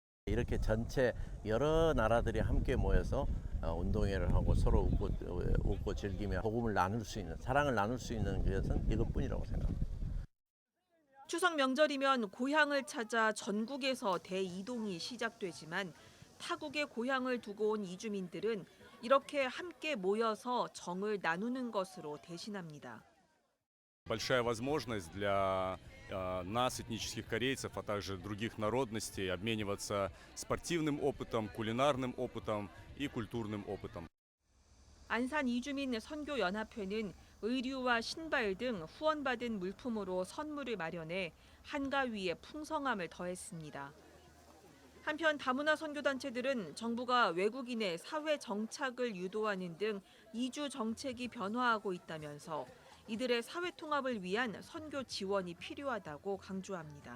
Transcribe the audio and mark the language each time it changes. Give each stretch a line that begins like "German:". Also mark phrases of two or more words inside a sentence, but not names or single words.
Korean: 이렇게 전체 여러 나라들이 함께 모여서 운동회를 하고 서로 웃고 즐기며 복음을 나눌 수 있는, 사랑을 나눌 수 있는 것은 이것뿐이라고 생각합니다. 추석 명절이면 고향을 찾아 전국에서 대이동이 시작되지만 타국의 고향을 두고 온 이주민들은 이렇게 함께 모여서 정을 나누는 것으로 대신합니다.
Russian: Большая возможность для нас, этнических корейцев, а также других народностей, обмениваться спортивным опытом, кулинарным опытом и культурным опытом.
Korean: 안산 이주민 선교연합회는 의류와 신발 등 후원받은 물품으로 선물을 마련해 한가위에 풍성함을 더했습니다. 한편 다문화 선교단체들은 정부가 외국인의 사회 정착을 유도하는 등 이주 정책이 변화하고 있다면서 이들의 사회 통합을 위한 선교 지원이 필요하다고 강조합니다.